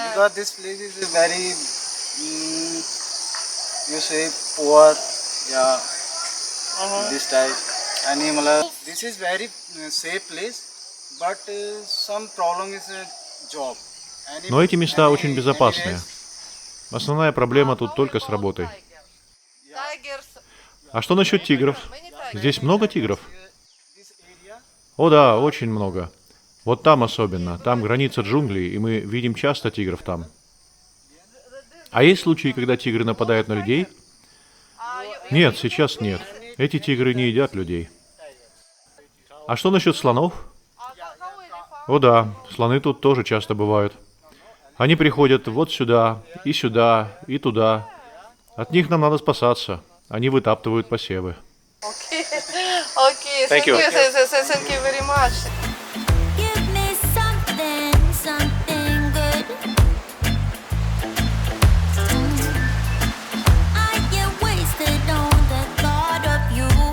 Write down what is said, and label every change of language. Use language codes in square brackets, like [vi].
[en] Because this place is a very, you say poor Yeah, this type. This is very safe place, but some problem is job. [ru] Но эти места очень безопасные. Основная проблема тут только с работой. А что насчет тигров? Здесь много тигров? О да, очень много. Вот там особенно. Там граница джунглей, и мы видим часто тигров там. А есть случаи, когда тигры нападают на людей? Нет, сейчас нет. Эти тигры не едят людей. А что насчет слонов? О да, слоны тут тоже часто бывают. Они приходят вот сюда, и туда. От них нам надо спасаться. Они вытаптывают посевы. [en] Okay, Thank you. thank you very much. Give me something, something good. I get wasted on the thought of you.